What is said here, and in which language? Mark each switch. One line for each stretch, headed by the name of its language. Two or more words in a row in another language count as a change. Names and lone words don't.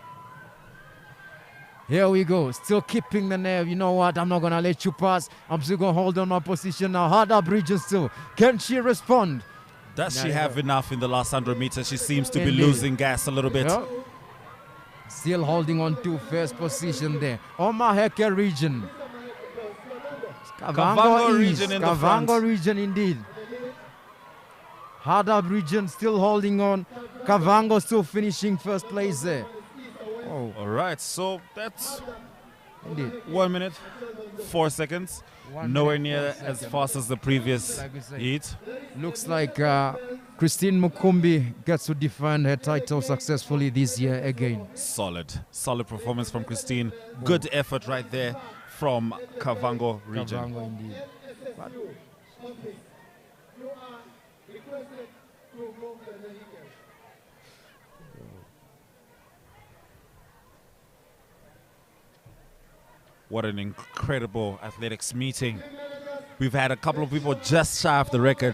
English: Here we go. Still keeping the nerve. You know what? I'm not going to let you pass. I'm still going to hold on my position now. Hardap region still. Can she respond? Does she have enough in the last 100 meters? She seems to be Indeed. losing gas a little bit. Yeah. Still holding on to first position there. Omaheke region. Kavango East. region in the Kavango front. region indeed. Hardap region still holding on. Kavango still finishing first place there. Oh, All right, so that's indeed. 1 minute, 4 seconds. 1 Nowhere minute, near 4 as seconds. fast as the previous Like we say. heat. Looks like Christine Mukumbi gets to defend her title successfully this year again. Solid performance from Christine. Good effort right there from Kavango region. Kavango indeed. NSSU office, you are requested to move the vehicle. What an incredible athletics meeting. We've had a couple of people just shy of the record.